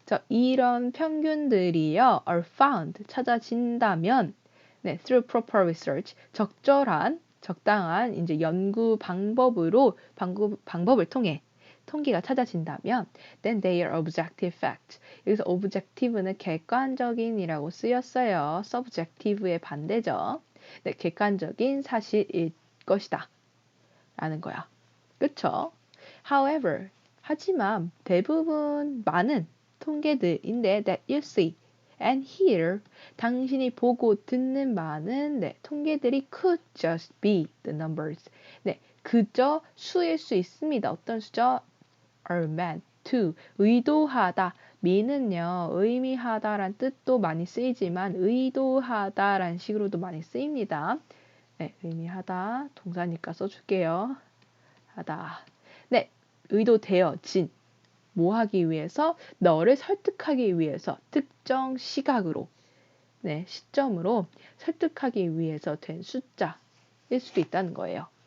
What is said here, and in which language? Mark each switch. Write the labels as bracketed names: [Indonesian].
[English] 이런 평균들이요, are found, [Korean] 찾아진다면, [English] 네, through proper research, [Korean] 적당한 이제 연구 방법을 통해 통계가 찾아진다면, [English] then they are objective facts. [Korean] 여기서 objective는 객관적인이라고 쓰였어요. subjective의 반대죠. 네, 객관적인 사실일 것이다. 라는 거야. 그쵸? [English] However, [Korean] 하지만 대부분 많은 통계들인데 [English] that you see and hear, [Korean] 당신이 보고 듣는 많은 통계들이 [English] could just be the numbers. [Korean] 네, 그저 수일 수 있습니다. 어떤 수죠? [English] are meant to, [Korean] 의도하다. me는요, 의미하다란 뜻도 많이 쓰이지만 의도하다란 식으로도 많이 쓰입니다. 네, 의미하다. 동사니까 써줄게요. 하다. 네, 의도되어진. 뭐 하기 위해서? 너를 설득하기 위해서 특정 시각으로, 네, 시점으로 설득하기 위해서 된 숫자일 수도 있다는 거예요.